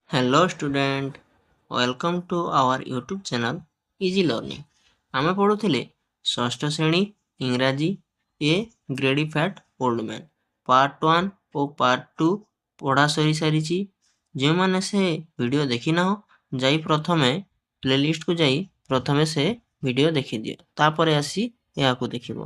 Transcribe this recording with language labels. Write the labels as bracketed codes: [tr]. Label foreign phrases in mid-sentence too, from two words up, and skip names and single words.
[en] Hello student, welcome to our YouTube channel Easy Learning. [or] ଆମେ ପଢୁଥିଲେ ଷଷ୍ଠ ଶ୍ରେଣୀ ଇଂରାଜୀ ଏ ଗ୍ରେଡି ଫ୍ୟାଟ୍ ଓଲ୍ଡ ମ୍ୟାନ୍ ପାର୍ଟ 1 ଓ ପାର୍ଟ 2 ପଢ଼ା ସରି ସାରିଛି। ଯେଉଁମାନେ ସେ ଭିଡ଼ିଓ ଦେଖିନାହ ଯାଇ ପ୍ରଥମେ ପ୍ଲେଲିଷ୍ଟକୁ ଯାଇ ପ୍ରଥମେ ସେ ଭିଡ଼ିଓ ଦେଖିଦିଅ, ତାପରେ ଆସି ଏହାକୁ ଦେଖିବ।